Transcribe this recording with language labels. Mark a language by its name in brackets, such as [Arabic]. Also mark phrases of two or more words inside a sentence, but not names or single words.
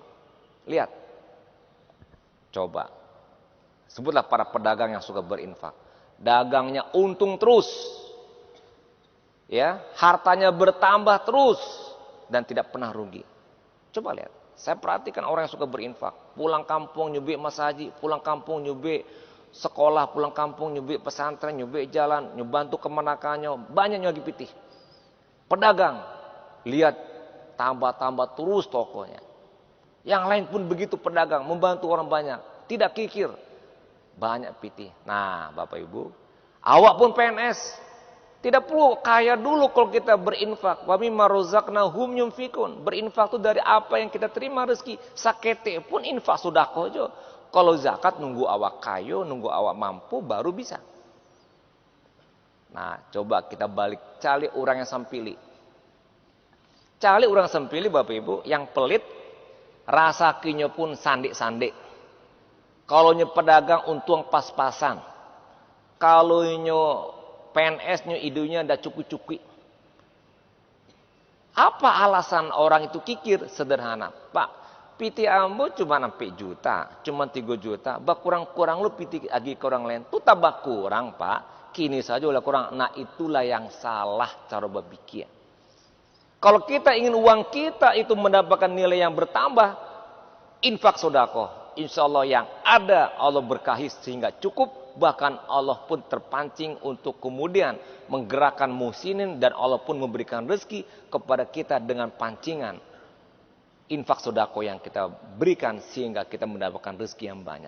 [Indonesian] Lihat. Coba. Sebutlah para pedagang yang suka berinfak. Dagangnya untung terus. Ya, hartanya bertambah terus dan tidak pernah rugi. Coba lihat. Saya perhatikan orang yang suka berinfak. Pulang kampung nyubi masjid, pulang kampung nyubi sekolah, pulang kampung nyubi pesantren, nyubi jalan, nyebantu kemenakannya, banyak nyubi pitih. Pedagang, lihat tambah-tambah terus tokonya. Yang lain pun begitu, pedagang membantu orang banyak, tidak kikir, banyak pitih. Nah, Bapak Ibu, awak pun PNS, tidak perlu kaya dulu kalau kita berinfak. [Arabic] ومما رزقناهم ينفقون. [Indonesian] Berinfak itu dari apa yang kita terima rezeki. Sakete pun infak sedekah aja. Kalau zakat nunggu awak kaya, nunggu awak mampu baru bisa. Nah, coba kita balik, cari orang yang sampili. Cari orang sempili Bapak Ibu, yang pelit, [Minangkabau] rasa kinyo pun sandik-sandik. [Indonesian] Kalau nyo pedagang untung pas-pasan. Kalau nyo PNS nyo idenya ndak cukup-cukup. Apa alasan orang itu kikir? Sederhana, Pak. [Minangkabau] Piti ambo cuma 4 juta, cuma 3 juta. Bak kurang-kurang lu piti lagi ke orang lain. Tuh tambah kurang, Pak. Kini saja ulah kurang. [Indonesian] Nah, itulah yang salah cara berpikir. Kalau kita ingin uang kita itu mendapatkan nilai yang bertambah, infak sedekah, insya Allah yang ada Allah berkahi sehingga cukup, bahkan Allah pun terpancing untuk kemudian menggerakkan muhsinin dan Allah pun memberikan rezeki kepada kita dengan pancingan infak sedekah yang kita berikan sehingga kita mendapatkan rezeki yang banyak.